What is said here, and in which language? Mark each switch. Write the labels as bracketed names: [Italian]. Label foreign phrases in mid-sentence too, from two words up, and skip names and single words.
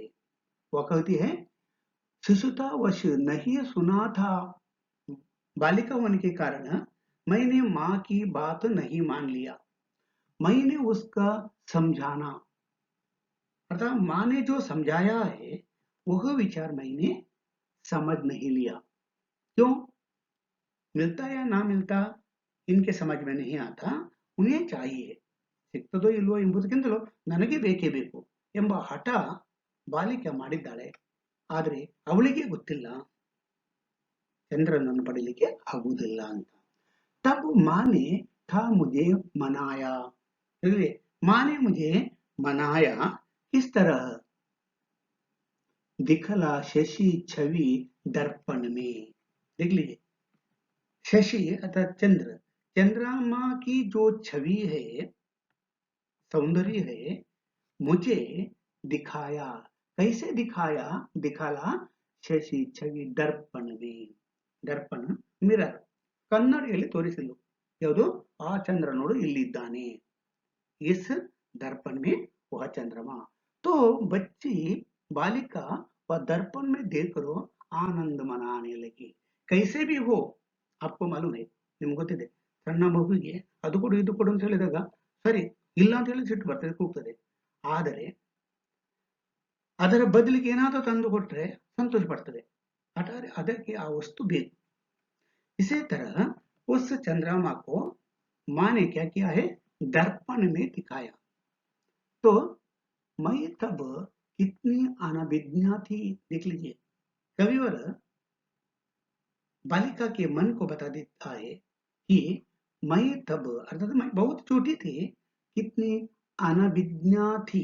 [Hindi] वह कहती है शिशुतावश नहीं सुना था, बालिका होने के कारण मैंने माँ की बात नहीं मान लिया, मैंने उसका समझाना अर्थात माँ ने जो समझाया है वह विचार मैंने समझ नहीं लिया। क्यों? मिलता या ना मिलता इनके समझ में नहीं आता, उन्हें चाहिए, [Kannada] ಸಿಗ್ತದೋ ಇಲ್ವೋ ಎಂಬುದಕ್ಕಿಂತಲೂ ನನಗೆ ಬೇಕೇ ಬೇಕು ಎಂಬ ಹಠ ಬಾಲಿಕೆ ಮಾಡಿದ್ದಾಳೆ। ಆದರೆ ಅವಳಿಗೆ ಗೊತ್ತಿಲ್ಲ ಚಂದ್ರನನ್ನು ಪಡೀಲಿಕ್ಕೆ ಆಗುವುದಿಲ್ಲ ಅಂತ। [Hindi] तब माँ ने था मुझे मनाया, माँ ने मुझे मनाया किस तरह? दिखला शशि छवि दर्पण में। देख लीजिए, शशि अर्थात चंद्र, चंद्रमा की जो छवि है, सौंदर्य है, मुझे दिखाया। कैसे दिखाया? दिखाला शशि छवि दर्पण में। [Kannada] दर्पण ಮಿರರ್, ಕನ್ನಡಿಯಲ್ಲಿ ತೋರಿಸಲು ಯಾವುದು? ಆ ಚಂದ್ರ ನೋಡು ಇಲ್ಲಿದ್ದಾನೆ, [Hindi] इस दर्पण में वह चंद्रमा। तो बच्ची बालिका वह दर्पण में देखकर आनंद मनाने लगी। कैसे भी हो, आपको मालूम है, [Kannada] ನಿಮ್ಗೆ ಗೊತ್ತಿದೆ, ಸಣ್ಣ ಮಗುವಿಗೆ ಅದು ಕೊಡು ಇದು ಕೊಡು ಅಂತ ಹೇಳಿದಾಗ ಸರಿ ಇಲ್ಲ ಅಂತ ಹೇಳಿ ಸಿಟ್ಟು ಬರ್ತದೆ, ಕೂಗ್ತದೆ. ಆದರೆ ಅದರ ಬದಲಿಗೆ ಏನಾದರೂ ತಂದು ಕೊಟ್ರೆ ಸಂತೋಷ ಪಡ್ತದೆ, ಅದಕ್ಕೆ ಆ ವಸ್ತು ಬೇಕು। [Hindi] इसी तरह उस चंद्रमा को माँ ने क्या किया है, दर्पण में दिखाया। तो मैं तब कितनी अनभिज्ञा थी, देख लीजिए। कविवर बालिका के मन को बता देता है कि मैं तब, अर्थात मैं बहुत छोटी थी, कितनी अनभिज्ञा थी।